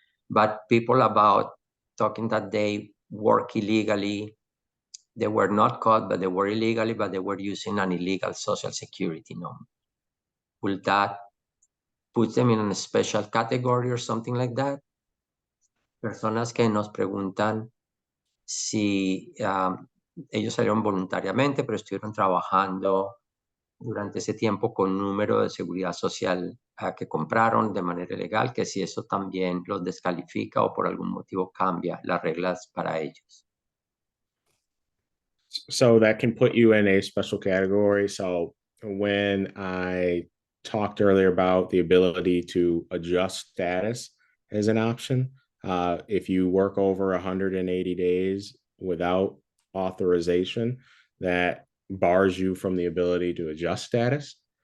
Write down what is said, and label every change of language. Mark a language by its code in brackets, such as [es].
[en] But people about talking that they work illegally, they were not caught, but they were illegally, but they were using an illegal social security number. Will that put them in a special category or something like that? [es] Personas que nos preguntan si ellos salieron voluntariamente, pero estuvieron trabajando durante ese tiempo con número de seguridad social que compraron de manera ilegal, que si eso también los descalifica o por algún motivo cambia las reglas para ellos. [en] So that can put you in a special category. So when I talked earlier about the ability to adjust status as an option, if you work over 180 days without authorization, that bars you from the ability to adjust status.